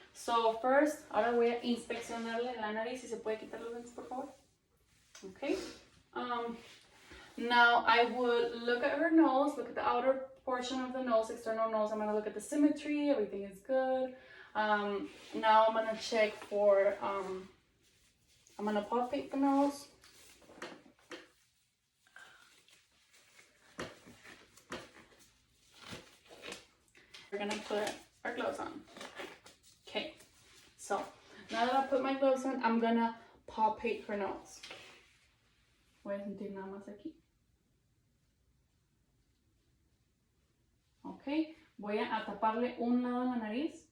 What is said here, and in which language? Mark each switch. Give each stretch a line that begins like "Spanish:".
English: So first,
Spanish: ahora voy a inspeccionarle la nariz. Si se puede quitar los lentes, por favor.
English: Okay. Now I would look at her nose, look at the outer portion of the nose, external nose. I'm gonna look at the symmetry. Everything is good. Now I'm gonna check for. I'm gonna palpate the nose. We're gonna put our gloves on. Okay, so now that I put my gloves on, I'm gonna palpate her nose.
Spanish: Voy a sentir nada más aquí. Ok, voy a taparle un lado de la nariz.